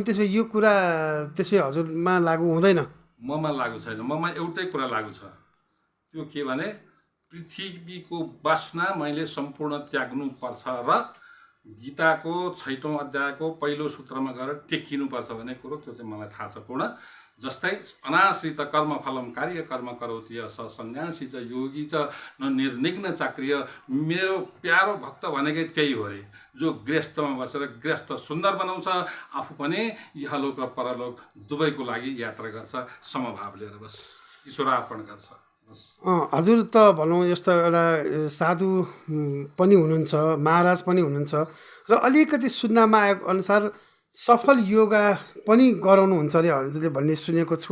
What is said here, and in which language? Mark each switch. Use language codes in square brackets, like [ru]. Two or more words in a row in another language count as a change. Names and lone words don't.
[ne] त्यसो यो कुरा त्यसो हजुरमा लागु हुँदैन? ममा लागु छैन। ममा एउटै कुरा लागु छ, त्यो के भने पृथ्वीको बासना मैले सम्पूर्ण त्याग्नुपर्छ र गीताको 6औं अध्यायको पहिलो सूत्रमा गएर टेकिनुपर्छ भन्ने कुरो, त्यो चाहिँ मलाई थाहा छ पूर्ण। [sa] जस्तै अनाश्रित कर्मफलम कार्य कर्म करोति स सन्न्यासी च योगी च न निर्निघ्न चाक्रिय। [ne] मेरो प्यारो भक्त भनेकै त्यही हो रे, जो गृहस्थमा बसेर गृहस्थ सुन्दर बनाउँछ, आफू पनि इहलोक र परलोक दुवैको लागि यात्रा गर्छ, समभाव लिएर बस ईश्वरार्पण गर्छ बस। हजुर त भनौँ यस्तो एउटा साधु पनि हुनुहुन्छ, महाराज पनि हुनुहुन्छ, र अलिकति सुन्नमा आएको अनुसार सफल योगा पनि गराउनुहुन्छ अरे हजुरले भन्ने सुनेको छु।